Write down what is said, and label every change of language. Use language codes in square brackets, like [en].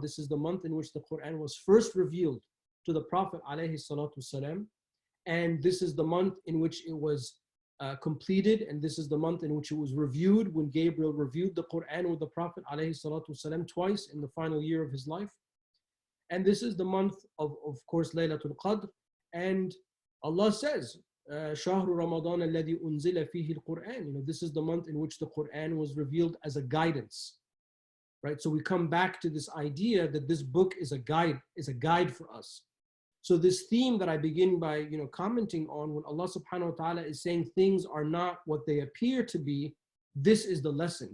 [en] This is the month in which the Quran was first revealed to the Prophet alayhi salatu wasalam. And this is the month in which it was completed, and this is the month in which it was reviewed, when Gabriel reviewed the Quran with the Prophet alayhi salatu wasalam twice in the final year of his life. And this is the month of course, Laylatul Qadr. And Allah says, [ar] شهر رمضان الذي أنزل فيه القرآن. [en] This is the month in which the Quran was revealed as a guidance, right? So we come back to this idea that this book is a guide for us. So this theme that I begin by commenting on, when Allah subhanahu wa ta'ala is saying things are not what they appear to be, this is the lesson.